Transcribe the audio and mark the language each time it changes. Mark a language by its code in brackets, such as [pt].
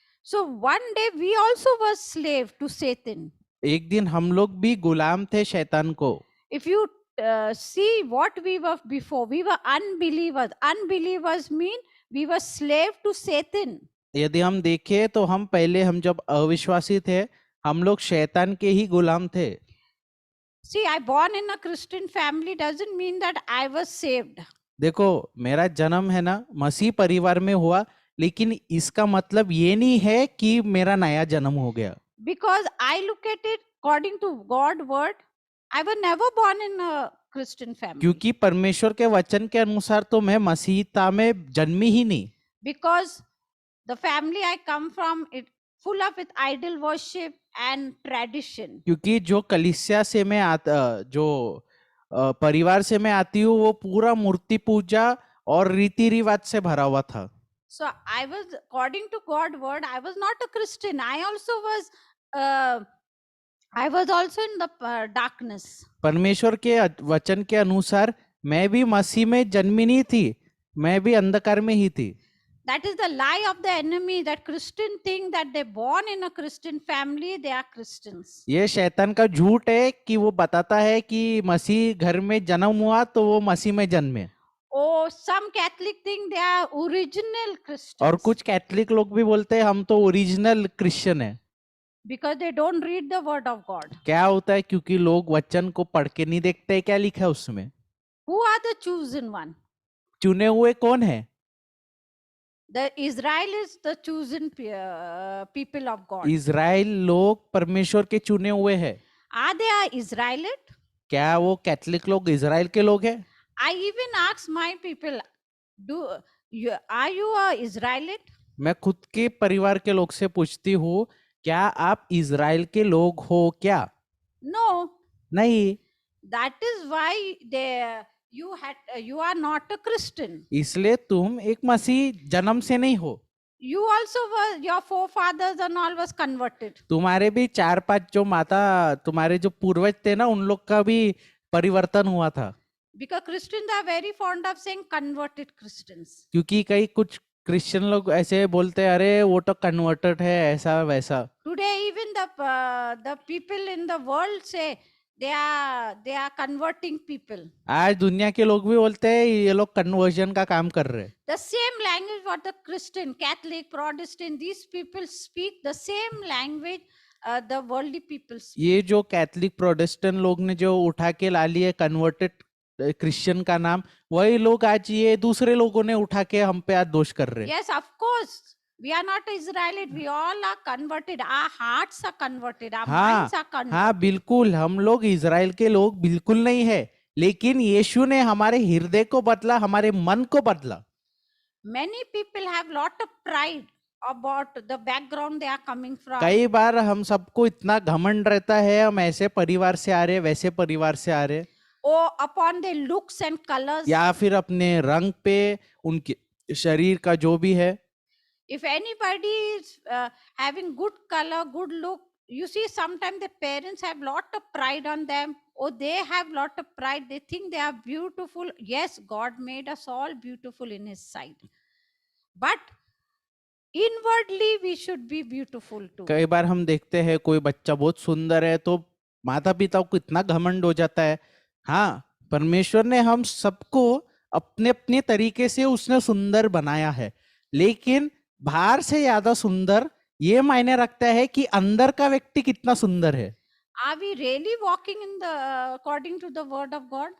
[en] So one day we also was slave to Satan. [hi] एक दिन हम लोग भी गुलाम थे शैतान को। [en] If you see what we were before, we were unbelievers. Unbelievers mean we were slave to Satan. [hi] यदि हम देखें तो हम जब अविश्वासी थे, हम लोग शैतान के ही गुलाम थे। [en] See, I born in a Christian family doesn't mean that I was saved. [hi] देखो, मेरा जन्म है ना मसीह परिवार में हुआ, लेकिन इसका मतलब ये नहीं है कि मेरा नया जन्म हो गया। [en] Because I look at it according to God word, I was never born in a Christian family. [hi] क्योंकि परमेश्वर के वचन के अनुसार तो मैं मसीहता में जन्मी ही नहीं। [en] Because the family I come from, it full of with idol worship and tradition. [hi] क्योंकि जो कलीसिया से मैं जो परिवार से मैं आती हूँ वो पूरा मूर्ति पूजा और रीति रिवाज से भरा हुआ था। [en] So I was, according to God word, I was not a Christian. I also was, uh, I was also in the darkness. [hi] परमेश्वर के वचन के अनुसार मैं भी मसीह में जन्मी नहीं थी, मैं भी अंधकार में ही थी। [en] That is the lie of the enemy, that Christian think that they born in a Christian family, they are Christians. [hi] ये शैतान का झूठ है कि वो बताता है कि मसीह घर में जन्म हुआ तो वो मसीह में जन्मे। [en] Oh, some Catholic think they are original Christians. [hi] और कुछ कैथलिक लोग भी बोलते हैं हम तो ओरिजिनल क्रिश्चियन है। [en] Because they don't read the word of God. [hi] क्या होता है? क्योंकि लोग वचन को पढ़ के नहीं देखते क्या लिखा है उसमें। [en] Who are the chosen one? [hi] चुने हुए कौन है? [en] The Israel is the chosen people of God. [hi] Israel लोग परमेश्वर के चुने हुए हैं। [en] Are they a Israelite? [hi] क्या वो कैथलिक लोग इज़राइल के लोग हैं? [en] I even ask my people, are you a Israelite? [hi] मैं खुद के परिवार के लोग से पूछती हूँ, क्या आप इज़राइल के लोग हो क्या? [en] No. [hi] नहीं। [en] That is why you are not a Christian. [hi] इसलिए तुम एक मसीह जन्म से नहीं हो। [en] You also were, your forefathers and all was converted. [hi] तुम्हारे भी 4-5 जो माता तुम्हारे जो पूर्वज थे ना उन लोग का भी परिवर्तन हुआ था। [en] Because Christians are very fond of saying converted Christians. [hi] क्योंकि कई कुछ क्रिश्चियन लोग ऐसे बोलते हैं अरे वो तो कन्वर्टेड है ऐसा वैसा। [en] Today even the people in the world say they are converting people. [hi] आज दुनिया के लोग भी बोलते हैं ये लोग कन्वर्जन का काम कर रहे हैं। [en] The same language what the Christian, Catholic, Protestant, these people speak, the same language the worldly people speak. [hi] ये जो कैथलिक प्रोटेस्टेंट लोग ने जो उठा के ला लिए कन्वर्टेड क्रिश्चियन का नाम, वही लोग आज ये दूसरे लोगों ने उठा के हम पे आज दोष कर रहे हैं। [en] Yes, of course. We are not Israelite. We all are converted. Our hearts are converted. Our minds are converted. [hi] हाँ बिल्कुल, हम लोग इज़राइल के लोग बिल्कुल नहीं है, लेकिन यीशु ने हमारे हृदय को बदला, हमारे मन को बदला। [en] Many people have lot of pride about the background they are coming from. [hi] कई बार हम सबको इतना घमंड रहता है, हम ऐसे परिवार से आ रहे, वैसे परिवार से आ रहे, [en] Or upon their looks and colors. [hi] या फिर अपने रंग पे, उनके शरीर का जो भी है। [en] If anybody is having good color, good look, you see sometimes the parents have lot of pride on them, or they have lot of pride. They think they are beautiful. Yes, God made us all beautiful in His sight. But inwardly we should be beautiful too. [hi] कई बार हम देखते हैं कोई बच्चा बहुत सुंदर है तो माता पिता को इतना घमंड हो जाता है। हाँ, परमेश्वर ने हम सबको अपने अपने तरीके से उसने सुंदर बनाया है, लेकिन बाहर से ज्यादा सुंदर ये मायने रखता है कि अंदर का व्यक्ति कितना सुंदर है। [en] Are we really walking in the according to the word of God?